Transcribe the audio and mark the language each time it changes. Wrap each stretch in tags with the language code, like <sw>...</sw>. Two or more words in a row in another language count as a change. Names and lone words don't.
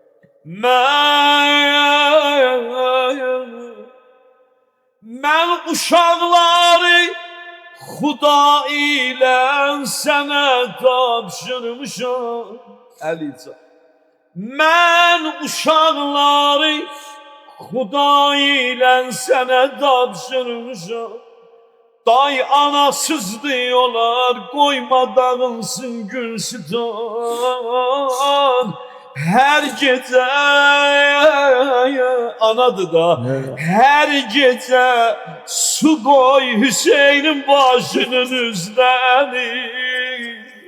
<az>Mən uşaqları Xuda ilə sənə tapşırmışam. Əlican. Mən uşaqları Xuda ilə sənə tapşırmışam.</az> <tr>Day anasız diyorlar, koyma dağılsın Gülsütan. Her gece anadı da, her gece su koy Hüseyin'in başının üzerine.</tr>